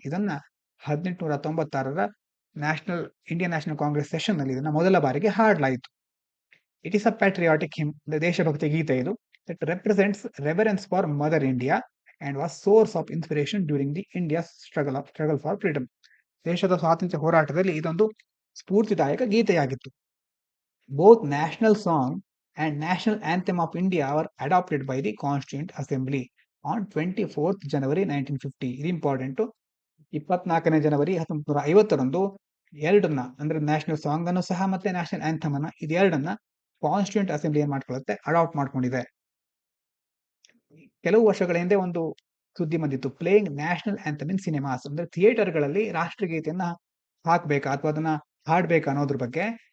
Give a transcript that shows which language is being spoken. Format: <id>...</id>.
<kn>ಇದನ್ನ 1896ರ Indian national Congress session ನಲ್ಲಿ ಇದನ್ನ ಮೊದಲ ಬಾರಿಗೆ ಹಾಡಲಾಯಿತು.</kn> <en>it is a patriotic hymn,</en> <kn>ದೇಶಭಕ್ತಿ ಗೀತೆ ಇದು.</kn> <en>It represents reverence for mother India and was source of inspiration during the India struggle for freedom.</en> <kn>ದೇಶದ ಸ್ವಾತಂತ್ರ್ಯ ಹೋರಾಟದಲ್ಲಿ ಇದೊಂದು ಸ್ಫೂರ್ತಿದಾಯಕ ಗೀತೆಯಾಗಿತ್ತು.</kn> <en>Both national song and national anthem of India were adopted by the Constituent Assembly on 24th January 1950.</en> <kn>ಇದು important. 24ನೇ ಜನವರಿ 1950ರಂದು ಎರಡನ್ನ, ಅಂದ್ರೆ national song ಅನ್ನು ಸಹ ಮತ್ತೆ ನ್ಯಾಷನಲ್ ಆಂಥಮ್ ಅನ್ನ, ಇದೆರಡನ್ನ ಕಾನ್ಸ್ಟಿಟ್ಯೂಂಟ್ ಅಸೆಂಬ್ಲಿ ಏನ್ ಮಾಡ್ಕೊಳ್ಳುತ್ತೆ? ಅಡಾಪ್ಟ್ ಮಾಡ್ಕೊಂಡಿದೆ. ಕೆಲವು ವರ್ಷಗಳ ಹಿಂದೆ ಒಂದು ಸುದ್ದಿ ಬಂದಿತ್ತು,</kn> <en>playing national anthem in cinemas,</en> <kn>ಅಂದ್ರೆ ಥಿಯೇಟರ್ಗಳಲ್ಲಿ ರಾಷ್ಟ್ರಗೀತೆಯನ್ನ ಹಾಕ್ಬೇಕಾ ಅಥವಾ ಅದನ್ನ ಹಾಡ್ಬೇಕಾ ಅನ್ನೋದ್ರ ಬಗ್ಗೆ.</kn>